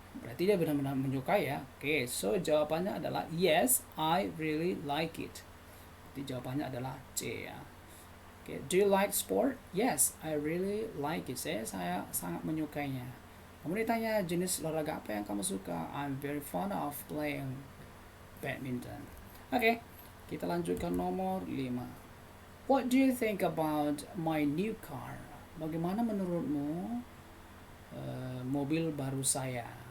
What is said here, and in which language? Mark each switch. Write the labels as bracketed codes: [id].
[id] Berarti dia benar-benar menyukai ya. Oke, so jawabannya adalah [en] yes, I really like it. [id] Jadi jawabannya adalah C ya. Okay. [en] Do you like sport? Yes, I really like it. [id] Saya sangat menyukainya. Kemudian ditanya jenis olahraga apa yang kamu suka? [en] I'm very fond of playing badminton. Oke, okay. [id] Kita lanjutkan nomor 5. [en] What do you think about my new car? [id] Bagaimana menurutmu mobil baru saya?